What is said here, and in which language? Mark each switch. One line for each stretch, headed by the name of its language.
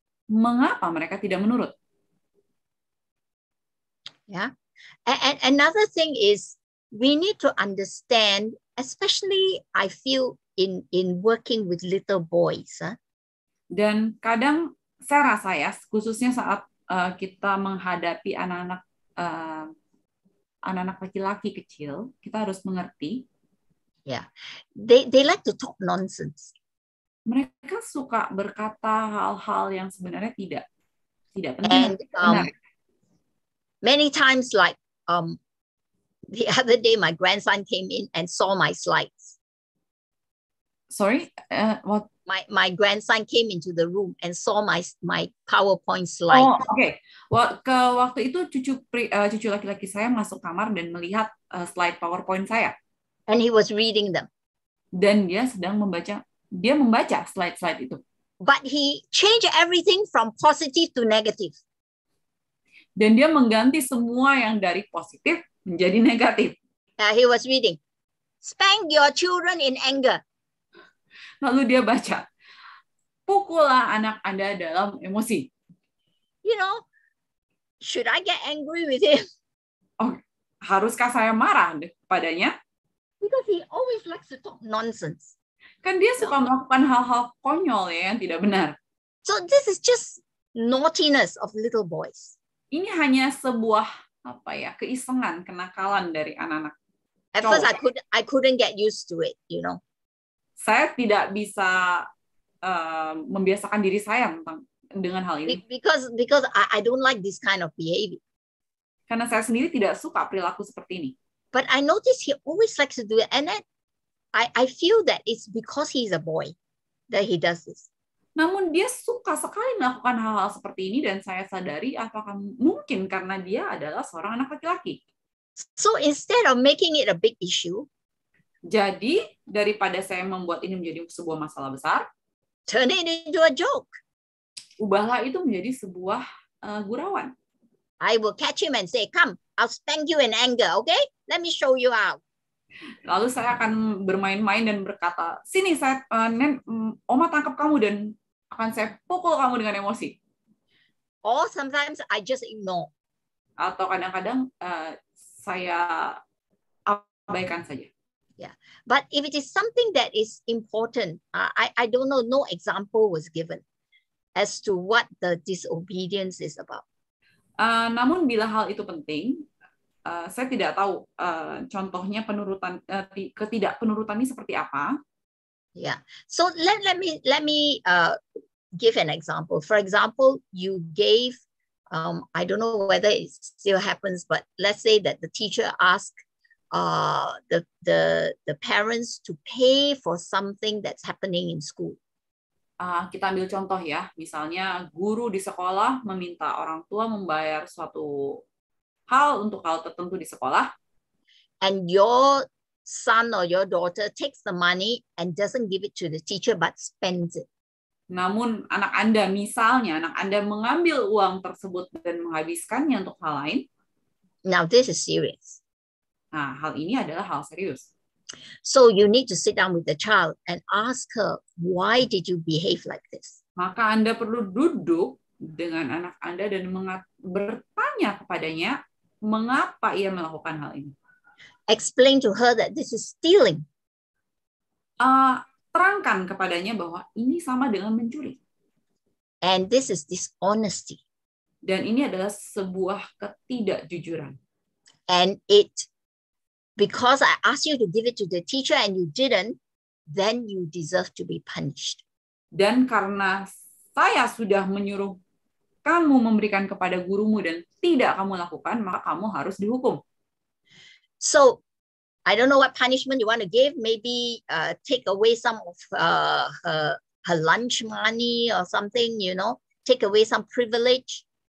Indonesian: Mengapa mereka tidak menurut?
English: Yeah. And another thing is we need to understand, especially I feel in working with little boys.
Indonesian: Dan kadang saya rasa ya, khususnya saat kita menghadapi anak-anak laki-laki kecil, kita harus mengerti.
English: Yeah, they like to talk nonsense.
Indonesian: Mereka suka berkata hal-hal yang sebenarnya tidak penting.
English: And many times, like the other day, my grandson came in and saw my slides. Sorry, what? My grandson came into the room and saw my PowerPoint slide.
Indonesian: Oh, oke. Waktu itu cucu laki-laki saya masuk kamar dan melihat slide PowerPoint saya.
English: And he was reading them.
Indonesian: Dan dia sedang membaca slide-slide itu.
English: But he changed everything from positive to negative.
Indonesian: Dan dia mengganti semua yang dari positif menjadi negatif.
English: He was reading, spank your children in anger.
Indonesian: Lalu dia baca, pukullah anak Anda dalam emosi.
English: You know, should I get angry with him?
Indonesian: Oh, haruskah saya marah padanya?
English: Because he always likes to talk nonsense.
Indonesian: Kan dia suka melakukan hal-hal konyol ya, yang tidak benar.
English: So this is just naughtiness of little boys.
Indonesian: Ini hanya sebuah keisengan, kenakalan dari anak-anak.
English: At first I couldn't get used to it, you know.
Indonesian: Saya tidak bisa membiasakan diri saya dengan hal ini.
English: Because I don't like this kind of behavior.
Indonesian: Karena saya sendiri tidak suka perilaku seperti ini.
English: But I notice he always likes to do it, and then I feel that it's because he's a boy that he does this.
Indonesian: Namun dia suka sekali melakukan hal-hal seperti ini dan saya sadari apakah mungkin karena dia adalah seorang anak laki-laki.
English: So instead of making it a big issue,
Indonesian: jadi daripada saya membuat ini menjadi sebuah masalah besar,
English: turn it into a joke.
Indonesian: Ubahlah itu menjadi sebuah gurauan.
English: I will catch him and say, "Come, I'll spank you in anger, okay? Let me show you how."
Indonesian: Lalu saya akan bermain-main dan berkata, sini Oma tangkap kamu dan akan saya pukul kamu dengan emosi.
English: Or sometimes I just ignore.
Indonesian: Atau kadang-kadang saya abaikan saja.
English: Yeah, but if it is something that is important, I don't know. No example was given as to what the disobedience is about.
Indonesian: Namun bila hal itu penting, saya tidak tahu contohnya ketidakpenurutan ini seperti apa.
English: Yeah. So let me give an example. For example, you gave I don't know whether it still happens, but let's say that the teacher asked the parents to pay for something that's happening in school.
Indonesian: Kita ambil contoh ya, misalnya guru di sekolah meminta orang tua membayar suatu hal untuk hal tertentu di sekolah.
English: And your son or your daughter takes the money and doesn't give it to the teacher but spends it.
Indonesian: Namun anak Anda, misalnya anak Anda mengambil uang tersebut dan menghabiskannya untuk hal lain.
English: Now this is serious.
Indonesian: Nah, hal ini adalah hal serius.
English: So you need to sit down with the child and ask her, why did you behave like this?
Indonesian: Maka Anda perlu duduk dengan anak Anda dan bertanya kepadanya mengapa ia melakukan hal ini.
English: Explain to her that this is stealing.
Indonesian: Terangkan kepadanya bahwa ini sama dengan mencuri.
English: And this is dishonesty.
Indonesian: Dan ini adalah sebuah ketidakjujuran.
English: And because I asked you to give it to the teacher and you didn't, then you deserve to be punished.
Indonesian: Dan karena saya sudah menyuruh kamu memberikan kepada gurumu dan tidak kamu lakukan, maka kamu harus dihukum.
English: So, I don't know what punishment you want to give. Maybe take away some of her lunch money or something, take away some privilege.